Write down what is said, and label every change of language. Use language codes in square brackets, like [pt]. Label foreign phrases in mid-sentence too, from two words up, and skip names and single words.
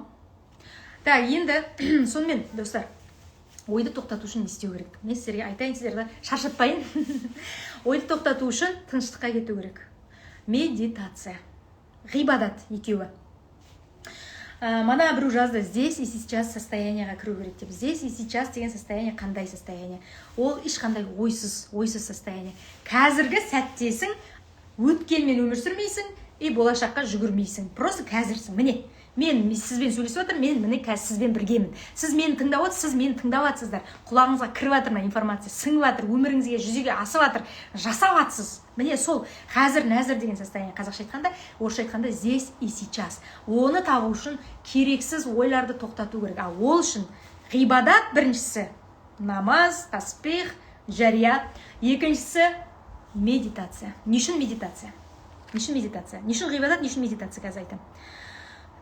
[kk] Енді сонымен, достар, ойды тоқтату үшін не істеу керек? Мен сіздерге айтайын, сіздерді шаршатпайын. Ойды тоқтату үшін тыныштыққа кету керек. Медитация. Ғибадат екеуі. Мана біреу жазды, [ru] здесь и сейчас [kk] состояниеға кіру керек деп. [ru] Здесь и сейчас [kk] деген состояние қандай состояние? Ол ешқандай ойсыз состояние. Қазіргі сәттесің, өткенмен өмір сүрмейсің, болашаққа жүгірмейсің. Просто қазірсің. Міне, мен сізбен сөйлесіп жатырмын, мен міне қазір сізбен біргемін. Сіз мені тыңдап отырсыз, сіз мені тыңдап жатсыздар. Құлағыңызға кіріп жатыр ма информация, сіңіп жатыр, өміріңізге жүзеге асып жатыр, жасап жатсыз. Міне сол қазір нәзір деген состояние. Қазақша айтқанда, орысша айтқанда [ru] здесь и сейчас. [kk] Оны табу үшін керексіз ойларды тоқтату керек. Ол үшін ғибадат біріншісі намаз, таспих, жария. Екіншісі медитация. Не үшін медитация? Не үшін ғибадат, не үшін медитация, қазір айтамын.